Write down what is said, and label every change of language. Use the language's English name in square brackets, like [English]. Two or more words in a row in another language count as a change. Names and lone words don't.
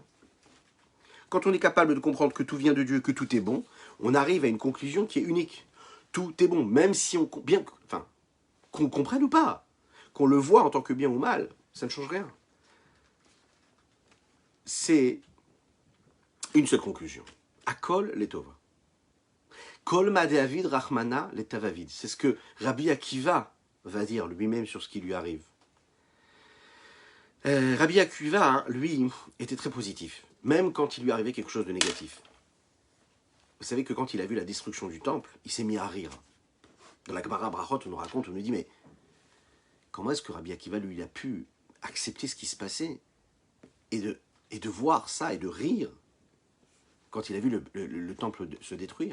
[French] Quand on est capable de comprendre que tout vient de Dieu, que tout est bon, on arrive à une conclusion qui est unique. Tout est bon, même si on bien, enfin, qu'on comprenne ou pas, qu'on le voit en tant que bien ou mal, ça ne change rien. C'est une seule conclusion. [Hebrew] הכל לטובה. [Aramaic] כל דעביד רחמנא לטב עביד. [French] C'est ce que Rabbi Akiva va dire lui-même sur ce qui lui arrive. Rabbi Akiva, hein, lui, était très positif, même quand il lui arrivait quelque chose de négatif. Vous savez que quand il a vu la destruction du temple, il s'est mis à rire. Dans la Gemara Brachot, on nous raconte, on nous dit, mais comment est-ce que Rabbi Akiva, lui, il a pu accepter ce qui se passait et de voir ça et de rire quand il a vu le temple se détruire?